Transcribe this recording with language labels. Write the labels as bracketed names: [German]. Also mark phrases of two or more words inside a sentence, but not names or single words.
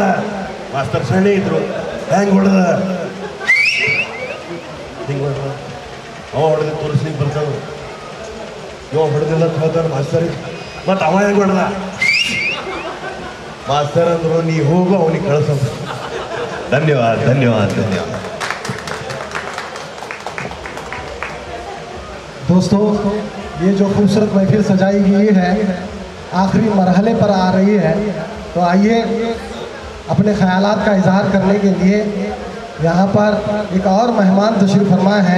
[Kannada] ಮಾಸ್ತರ್ ಸಣ್ಣ ಇದ್ರು, ಹ್ಯಾಂಗೆ ಹೊಡೆದ? ಹಿಂಗೆ ಹೊಡೆದ. ಅವ ಹೊಡೆದು ತೋರಿಸ್ಲಿಕ್ಕೆ ಬರ್ತದ, ಇವ ಹೊಡೆದಿಲ್ಲ ಹೇಳ್ತಾನೆ ಮಾಸ್ತರಿಗೆ. ಮತ್ತು ಅವ ಹೆಂಗೆ ಹೊಡೆದ? ಮಾಸ್ತರ್ ಅಂದ್ರು ನೀ ಹೋಗು, ಅವನಿಗೆ ಕಳಿಸ. ಧನ್ಯವಾದ ಧನ್ಯವಾದ ಧನ್ಯವಾದ. [Hindi] दोस्तों, ये जो खूबसूरत महफिल सजाई गई है आखिरी मरहले पर आ रही है, तो आइए अपने ख्यालात का इजहार करने के लिए यहाँ पर एक और मेहमान तशरीफ़ फरमा है।